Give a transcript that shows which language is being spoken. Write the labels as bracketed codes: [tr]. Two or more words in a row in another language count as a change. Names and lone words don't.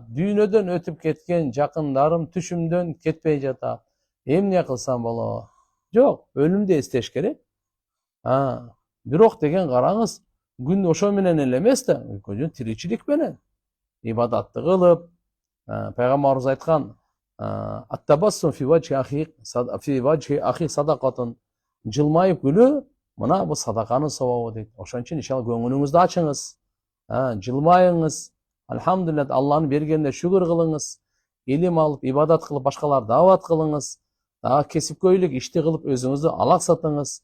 [ky] Дүйнөдөн өтүп кеткен жакындарым түшүмдөн кетпей жатат. Эмне кылсам болот? Жок, өлүмдү эстеш керек. Бирок деген караңыз, күн ошо менен эле эмес да, тиричилик менен ибадатты кылып, пайгамбарыбыз айткан, [ar] التبسم في وجه أخيك صدقة, [ky] жылмайып күлүү, мына бул садаканын сабабы дейт. Ошон үчүн иншалла көңүлүңүздү ачыңыз, жылмайыңыз. Алхамдулилlah, Алланын бергенине шүгүр кылыңыз. Илим алып, ибадат кылып, башкаларды дават кылыңыз. Кесипкөйлүк ишти кылып, өзүңүздү алаксатыңыз.